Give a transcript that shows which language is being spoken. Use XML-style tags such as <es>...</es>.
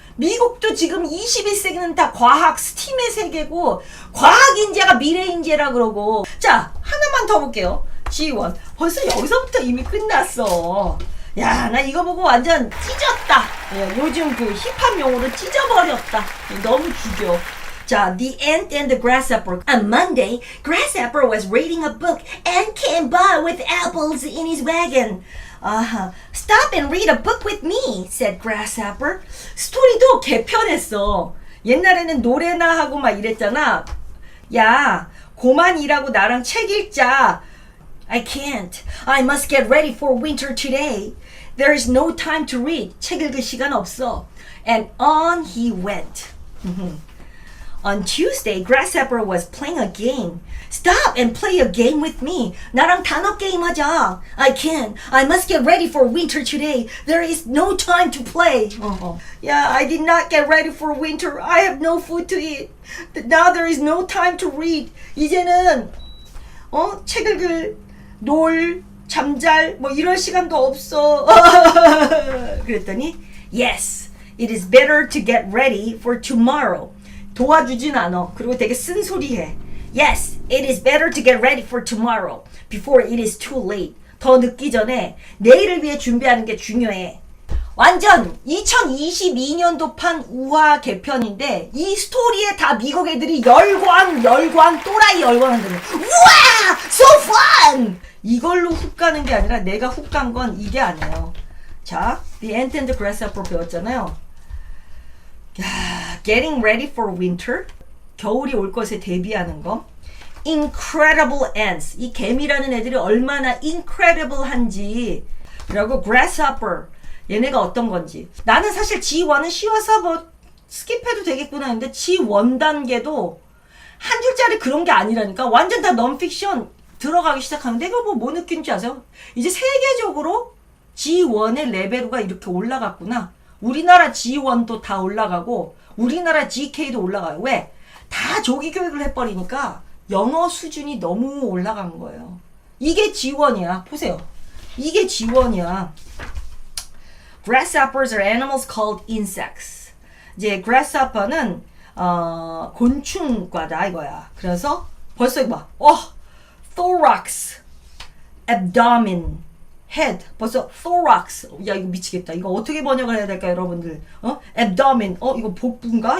<ko>미국도 지금 21세기는 다 과학, 스팀의 세계고 과학 인재가 미래 인재라 그러고. 자, 하나만 더 볼게요. G1. 벌써 여기서부터 이미 끝났어. 야, 나 이거 보고 완전 찢었다. 예, 요즘 그 힙합 용어로 찢어버렸다. 너무 죽여. 자, The Ant and the Grasshopper.</ko> <en>On Monday, Grasshopper was reading a book and came by with apples in his wagon. Stop and read a book with me, said Grasshopper.</en> <ko>스토리도 개편했어. 옛날에는 노래나 하고 막 이랬잖아. 야, 고만 일하고 나랑 책 읽자.</ko> <en>I can't. I must get ready for winter today. There is no time to read.</en> <ko>책 읽을 시간 없어.</ko> <en>And on he went. On Tuesday, Grasshopper was playing a game. Stop and play a game with me.</en> <ko>나랑 단어 게임 하자.</ko> <en>I can't. I must get ready for winter today. There is no time to play. Yeah, I did not get ready for winter. I have no food to eat. Now there is no time to read.</en> <ko>이제는 책 읽을, 놀, 잠잘 뭐 이럴 시간도 없어. 그랬더니</ko> <en>Yes, it is better to get ready for tomorrow.</en> <ko>도와주진 않아. 그리고 되게 쓴소리해.</ko> <en>Yes, it is better to get ready for tomorrow before it is too late.</en> <ko>더 늦기 전에 내일을 위해 준비하는 게 중요해. 완전 2022년도판 우화 개편인데 이 스토리에 다 미국 애들이 열광 또라이 열광한다는. 우와!</ko> <en>So fun!</en> <ko>이걸로 훅 가는 게 아니라 내가 훅 간 건 이게 아니에요. 자, The Ant and the Grasshopper 배웠잖아요.</ko> <en>Getting ready for winter.</en> <ko>겨울이 올 것에 대비하는 거.</ko> <en>Incredible ants.</en> <ko>이 개미라는 애들이 얼마나 incredible한지. 그리고 grasshopper. 얘네가 어떤 건지. 나는 사실 G1은 쉬워서 뭐 스킵해도 되겠구나 했는데 G1 단계도 한 줄짜리 그런 게 아니라니까. 완전 다 넌픽션 들어가기 시작하는데 이거 뭐 느낀지 아세요? 이제 세계적으로 G1의 레벨가 이렇게 올라갔구나. 우리나라 G1도 다 올라가고 우리나라 GK도 올라가요. 왜? 다 조기 교육을 해버리니까 영어 수준이 너무 올라간 거예요. 이게 G1이야. 보세요. 이게 G1이야.</ko> <en>Grasshoppers are animals called insects.</en> <ko>이제 grasshopper는 곤충과다 이거야. 그래서 벌써 이거 봐. thorax, abdomen, head. 벌써 thorax. 야 이거 미치겠다. 이거 어떻게 번역을 해야 될까 여러분들? abdomen. 이거 복부인가?</ko>